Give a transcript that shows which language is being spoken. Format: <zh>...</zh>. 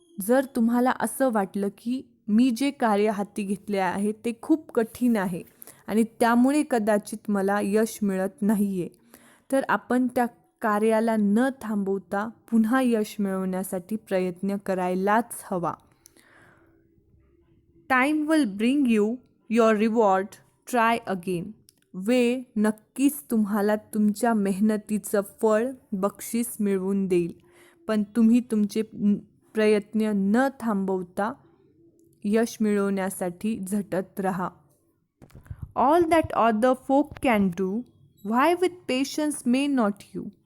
<mr>जर तुम्हाला असं वाटलं की मी जे कार्य हाती घेतले आहे ते खूप कठीण आहे आणि त्यामुळे कदाचित मला यश मिळत नाही आहे. तर आपण त्या कार्याला न थांबवता पुन्हा यश मिळवण्यासाठी प्रयत्न करायलाच हवा.</mr> <en>Time will bring you your reward, try again.</en> <mr>वेळ नक्कीच तुम्हाला तुमच्या मेहनतीचं फळ, बक्षीस मिळवून देईल, पण तुम्ही तुमचे प्रयत्न न थांबवता यश मिळवण्यासाठी झटत राहा.</mr> <en>All that other folk can do, why with patience may not you.</en>